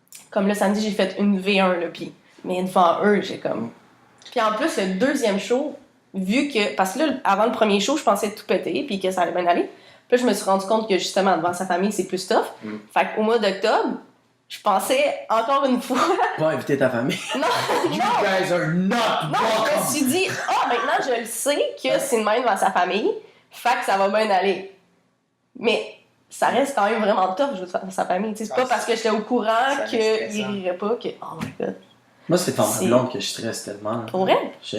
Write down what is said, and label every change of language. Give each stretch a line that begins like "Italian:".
French: Comme le samedi, j'ai fait une V1, là, puis... Mais devant eux, j'ai comme... Puis en plus, le deuxième show, vu que... Parce que là, avant le premier show, je pensais tout péter, puis que ça allait bien aller. Puis là, je me suis rendu compte que, justement, devant sa famille, c'est plus tough. Fait qu'au mois d'octobre, je pensais, encore une fois... Pas inviter ta famille. Non!
English: You guys are not welcome!
French: Je me suis dit, maintenant, je le sais que c'est de même devant sa famille, fait que ça va bien aller. Mais... ça reste quand même vraiment tough, je veux dire, dans sa famille. C'est pas parce que j'étais au courant qu'il rirait pas que.
English: Oh my god.
French: Moi, c'est en blonde que je stresse tellement. Pour vrai?